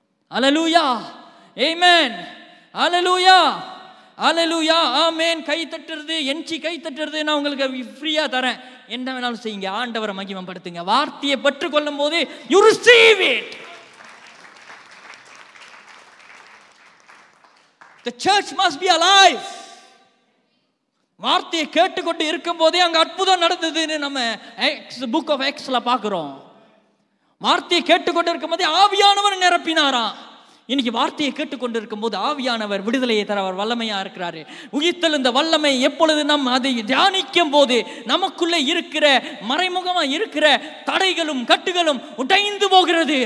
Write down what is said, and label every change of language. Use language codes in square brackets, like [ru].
[ta] அல்லேலூயா, ஆமென், அல்லேலூயா, அல்லேலூயா, ஆமென். கை தட்டுறது, என்சி கை தட்டுறது நான் உங்களுக்கு ஃப்ரீயா தரேன். என்ன வேணாலும் செய்யுங்க, ஆண்டவரை மகிமைப்படுத்துங்க. வார்த்தையை பெற்றுக் கொள்ளும் போது [en] you receive it. The church must be alive. [ta] வார்த்தையை கேட்டுக்கொண்டு இருக்கும் போதே அங்க அற்புதம் நடந்ததுன்னு நம்ம புக் ஆஃப் எக்ஸ்ல பாக்குறோம். வார்த்தையை கேட்டுக்கொண்டு இருக்கும் போதே ஆவியானவர் நிரப்பினாராம். இன்னைக்கு வார்த்தையை கேட்டுக்கொண்டு இருக்கும் போது ஆவியானவர் விடுதலையை தர அவர் வல்லமையா இருக்கிறாரு. உயிர்த்தெழுந்த வல்லமை எப்பொழுது நாம் அதை தியானிக்கும் போது நமக்குள்ளே இருக்கிற மறைமுகமா இருக்கிற தடைகளும் கட்டுகளும் உடைந்து போகிறது.